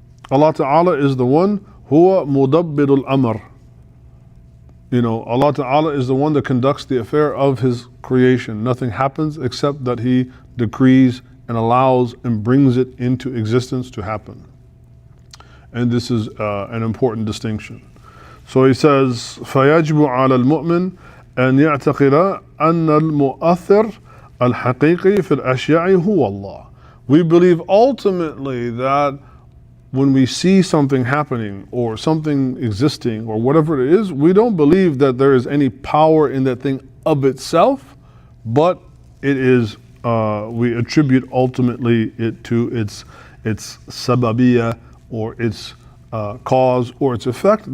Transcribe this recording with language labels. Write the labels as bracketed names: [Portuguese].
[English] Allah Ta'ala is the one, huwa mudabbirul amr. Allah Ta'ala is the one that conducts the affair of His creation. Nothing happens except that He decrees and allows and brings it into existence to happen. And this is an important distinction. So he says, [Arabic] فَيَجْبُ عَلَى الْمُؤْمِنِ أَنْ يَعْتَقِدَ أَنَّ الْمُؤَثِّرَ الْحَقِيقِي فِي الْأَشْيَاءِ هُوَ اللَّهِ. [English] We believe ultimately that when we see something happening or something existing or whatever it is, we don't believe that there is any power in that thing of itself, but it is, we attribute ultimately it to its sababiyya, or its cause or its effect.